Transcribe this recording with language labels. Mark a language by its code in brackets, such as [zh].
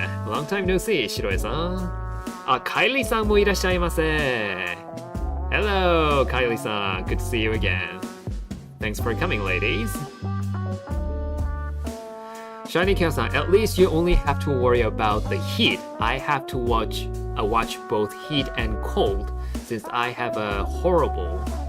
[en] Long time no see, ひろえさん。 [ja] カイリーさんもいらっしゃいませ。 [en] Hello, Kylie-san. Good to see you again. Thanks for coming, ladies. Shiny Kyo-san, at least you only have to worry about the heat. I have to watch both heat and cold, since I have a horrible